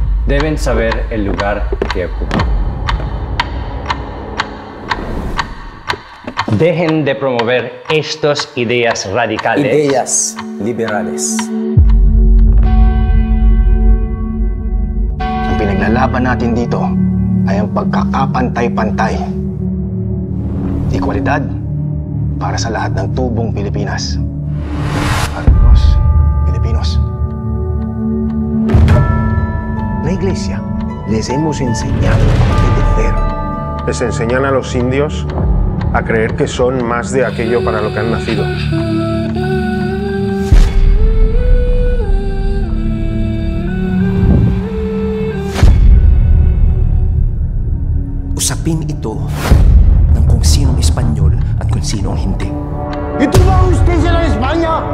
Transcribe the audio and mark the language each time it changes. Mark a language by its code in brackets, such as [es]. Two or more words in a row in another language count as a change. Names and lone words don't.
[es] deben saber el lugar que ocupan. Dejen de promover estas ideas radicales. Ideas liberales. [tl] Ang pinaglalaban natin dito ay ang pagkakapantay-pantay. Ekwalidad para sa lahat ng tubong Pilipinas. [es] Para los Pilipinos. La Iglesia les hemos enseñado a obedecer. Les enseñan a los indios a creer que son más de aquello para lo que han nacido. [tl] Usapin ito ng kung sinong Espanyol at kung sino ang hindi. Ito ba ang justisya ng Espanya?